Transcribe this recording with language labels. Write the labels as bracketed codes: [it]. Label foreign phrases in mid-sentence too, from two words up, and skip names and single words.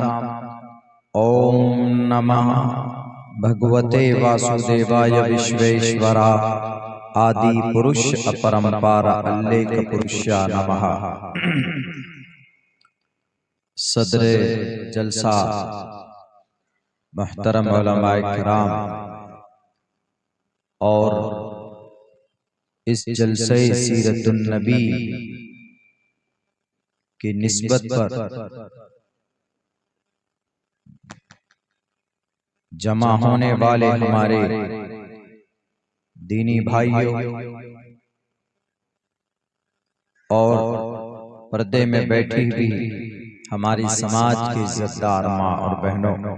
[sa] ओम नमः भगवते वासुदेवाय विश्वेश्वरा आदि पुरुष अपरंपारा अल्लेख पुरुषा नमः। [ur] صدرِ جلسہ محترم علماء کرام اور اس جلسہ سیرت النبی کی نسبت پر جمع ہونے والے ہمارے دینی بھائیوں اور پردے میں بیٹھی ہوئی ہماری سماج کی عزت دار ماں اور بہنوں،